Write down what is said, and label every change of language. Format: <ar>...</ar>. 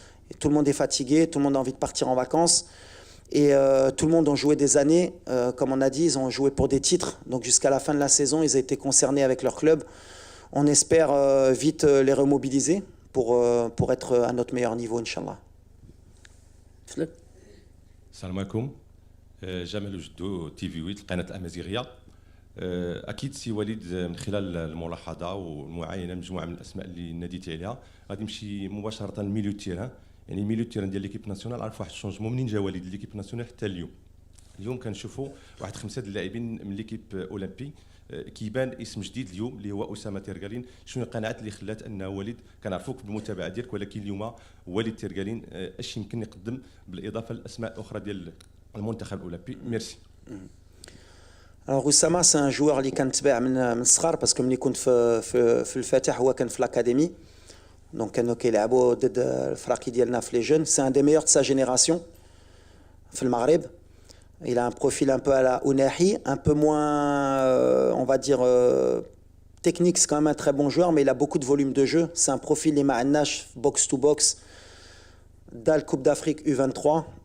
<fr>Et tout le monde est fatigué, tout le monde a envie de partir en vacances. Et tout le monde a joué des années. Comme on a dit, ils ont joué pour des titres. Donc jusqu'à la fin de la saison, ils ont été concernés avec leur club. On espère vite les remobiliser pour être à notre meilleur niveau, Inch'Allah.</fr> <ar>السلام عليكم. جمال وجدو تي في 8 القناه الامازيغيه. اكيد سي وليد من خلال الملاحظه والمعاينه مجموعه من الاسماء اللي ناديتي عليها غادي نمشي مباشره لميليو تيران. يعني ميليو تيران ديال ليكيب ناسيونال عرف واحد الشونجمون منين جا وليد ليكيب ناسيونال حتى اليوم كنشوفوا واحد 5 د اللاعبين من ليكيب اولمبي كيبان اسم جديد اليوم اللي هو اسامه تيرغالين. شنو القناعات اللي خلات ان وليد كنعرفوك بالمتابعه ديالك ولكن اليوم وليد تيرغالين اش يمكن يقدم بالاضافه للاسماء الاخرى ديال المنتخب الاولمبي؟ ميرسي.</ar> <fr>Alors Oussama, c'est un joueur</fr> <ar>اللي كنتبع من الصغر باسكو ملي كنت في الفاتح هو كان في الاكاديمي. دونك كانوا كيلعبوا ضد الفراقي ديالنا في لي جون.</ar> <fr>سي ان دي ميور de sa génération</fr> <ar>في المغرب.</ar> <fr>Il a un profil un peu à la Ounahi, un peu moins, on va dire, technique. C'est quand même un très bon joueur, mais il a beaucoup de volume de jeu. C'est un profil les Ma'anash, box-to-box, dans la Coupe d'Afrique U23.</fr>